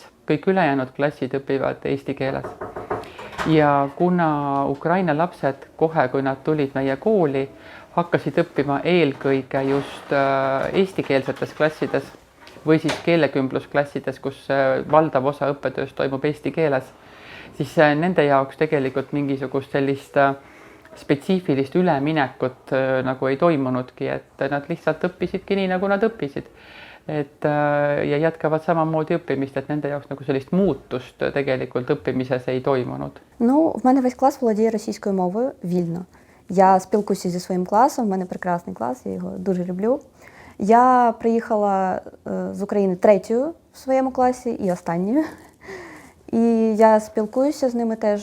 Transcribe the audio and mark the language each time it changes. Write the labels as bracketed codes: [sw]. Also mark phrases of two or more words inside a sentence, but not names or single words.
[et] Kõik ülejäänud klassid õpivad eesti keeles. Ja kuna Ukraina lapsed kohe, kui nad tulid meie kooli, hakkasid õppima eelkõige just eestikeelsetes klassides, või siis keelekümblusklassides, kus valdav osa õppetööst toimub eesti keeles, siis nende jaoks tegelikult mingisugust sellist spetsiifilist üleminekut nagu ei toimunudki, et nad lihtsalt õppisidki nii, nagu nad õppisid. Ja jätkavad samamoodi õppimist, et nende jaoks nagu sellist muutust tegelikult õppimises ei toimunud. [uk] Ну, в мене весь клас володіє російською мовою вільно. Я спілкуюся зі своїм класом, в мене прекрасний клас, я його дуже люблю. Я приїхала з України 3-ю в своєму класі і останньою. І я спілкуюся з ними теж.